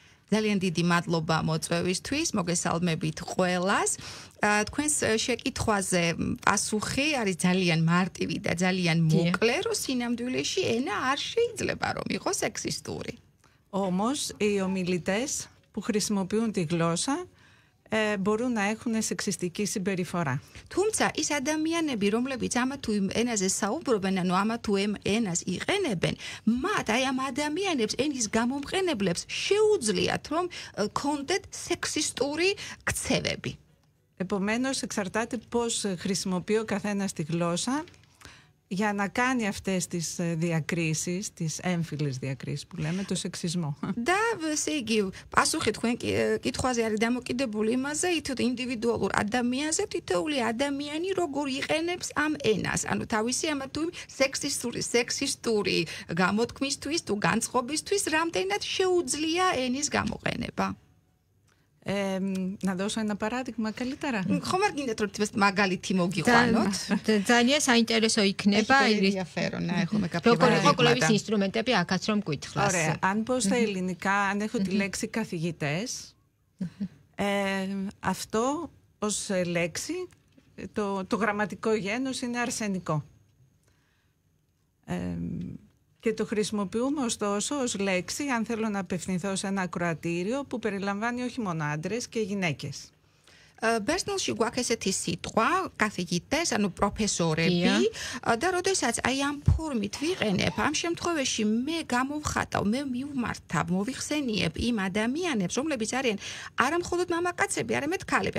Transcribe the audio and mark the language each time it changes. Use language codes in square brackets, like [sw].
[ka] ძალიან დიდი მადლობა მოწვევისთვის, მოგესალმებით ყველას. თქვენს შეკითხვაზე პასუხი არის ძალიან მარტივი და ძალიან მოკლე, რომ სინამდვილეში ენა არ შეიძლება რომ იყოს სექსისტური. [el] Όμως οι ομιλητές που χρησιμοποιούν τη γλώσσα μπορούν να έχουν σεξιστική συμπεριφορά. [ka] თუმცა ის ადამიანები, რომლებიც ამა თუ იმ ენაზე საუბრობენ, ანუ ამა თუ იმ ენას იყენებენ, მათ აი ამ ადამიანებს, ენის გამომყენებლებს შეუძლიათ რომ კონდეთ σεξιστური ქცევები. [el] Επομένως, εξαρτάται πώς χρησιμοποιεί ο καθένας τη γλώσσα για να κάνει αυτές τις διακρίσεις, τις έμφυλες διακρίσεις που λέμε, το σεξισμό. [ka] და ესე იგი, პასუხი თქვენ კითხვაზე არის დამოკიდებული იმაზე, თითო ინდივიდუალურ ადამიანზე, თითოეული ადამიანი როგორ იყენებს ამ ენას, ანუ თავისი ამა თუ იმ სექსისტური გამოთქმისთვის თუ განწყობისთვის, რამდენად შეუძლია ენის გამოყენება. [el] Να δώσω ένα παράδειγμα καλύτερα. [ka] ხომ არ გინდათ რომ მაგალითი მოგიყვანოთ? ძალიან საინტერესო იქნება [el] ενδιαφέρον να έχουμε κάποια [ka] როგორი იყო კლევის ინსტრუმენტები აქაც რომ გითხრას. [el] Ωραία, αν πω στα ελληνικά, αν έχω τη λέξη καθηγητές, αυτό ως λέξη, το γραμματικό γένος είναι αρσενικό. Και το χρησιμοποιούμε ωστόσο ως λέξη αν θέλω να απευθυνθώ σε ένα ακροατήριο που περιλαμβάνει όχι μόνο άντρες και γυναίκες. [ka] ბერძნულში გვაქვს ესეთი სიტყვა, καθηγητές, ანუ პროფესორები და როდესაც აი ამ ფორმით ვიყენებ, ამ შემთხვევაში მე გამოვხატავ, მე მივმართავ, მოვიხსენიებ იმ ადამიანებს, რომლებიც არიან არა მხოლოდ მამაკაცები, არამედ ქალები.